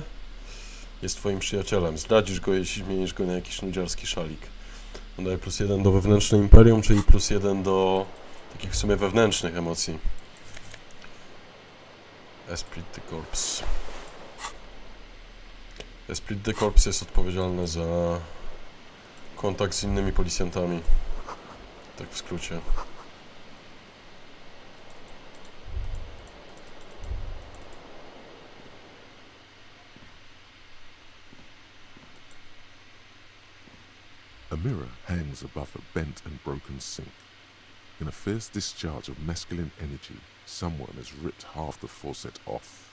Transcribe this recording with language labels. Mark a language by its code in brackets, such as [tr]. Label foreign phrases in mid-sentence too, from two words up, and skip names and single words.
[pl] Jest twoim przyjacielem. Zdradzisz go, jeśli zmienisz go na jakiś nudziarski szalik. On daje +1 do wewnętrznej imperium, czyli +1 do takich w sumie wewnętrznych emocji. Esprit de Corps. Esprit de Corps jest odpowiedzialny za kontakt z innymi policjantami. Tak w skrócie. [en] A mirror hangs above a bent and broken sink. In a fierce discharge of masculine energy, someone has ripped half the faucet off.